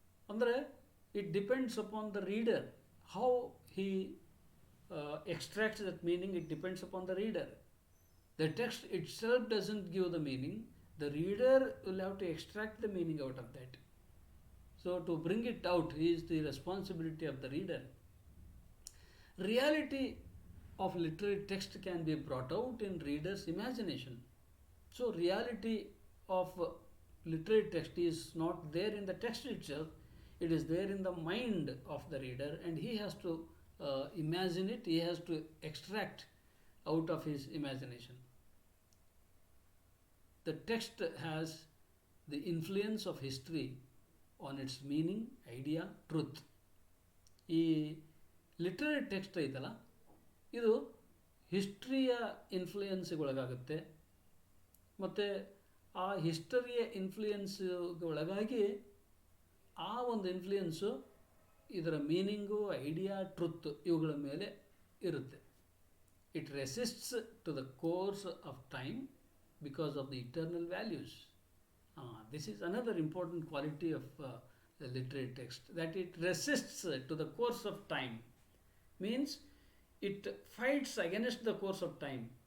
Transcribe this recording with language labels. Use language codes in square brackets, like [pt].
[kn] ಅಂದರೆ [en] It depends upon the reader how he extracts that meaning. It depends upon the reader. The text itself doesn't give the meaning. The reader will have to extract the meaning out of that. So to bring it out is the responsibility of the reader. Reality of literary text can be brought out in reader's imagination. So reality of literary text is not there in the text itself. It is there in the mind of the reader, and he has to imagine it. He has to extract out of his imagination. The text has the influence of history on its meaning, idea, truth. [kn] ಈ literary text ಐತಲ್ಲ, ಇದು ಹಿಸ್ಟ್ರಿಯ ಇನ್ಫ್ಲೂಯೆನ್ಸ್ಗೊಳಗಾಗುತ್ತೆ. ಮತ್ತು ಆ ಹಿಸ್ಟರಿಯ ಇನ್ಫ್ಲೂಯೆನ್ಸ್ಗೊಳಗಾಗಿ ಆ ಒಂದು influence ಇದರ meaning, idea, truth ಇವುಗಳ ಮೇಲೆ ಇರುತ್ತೆ. [en] It resists to the course of time because of the eternal values. This is another important quality of the literary text, that it resists to the course of time. Means it fights against the course of time.